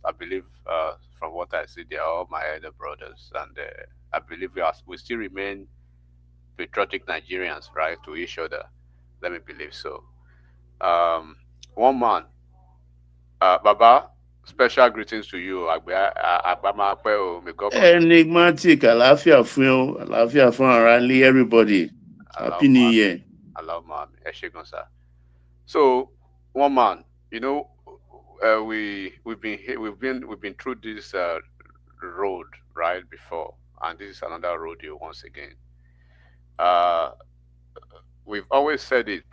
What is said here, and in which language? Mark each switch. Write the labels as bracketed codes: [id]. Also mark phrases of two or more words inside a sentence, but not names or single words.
[en] I believe, from what I see, they are all my elder brothers, and I believe we still remain patriotic Nigerians, right, to each other. Let me believe so. Um, One man, Baba, special greetings to you. Agbama Ape o, may God continue. Enigmatic, [yo] àlàáfíà fún ọ, àlàáfíà fún ara ilé, [en] everybody. Happy New Year. Allow man, Eshegun, sir. So, one man, you know, we've been through this road right before, and this is another rodeo once again. Uh, we've always said it.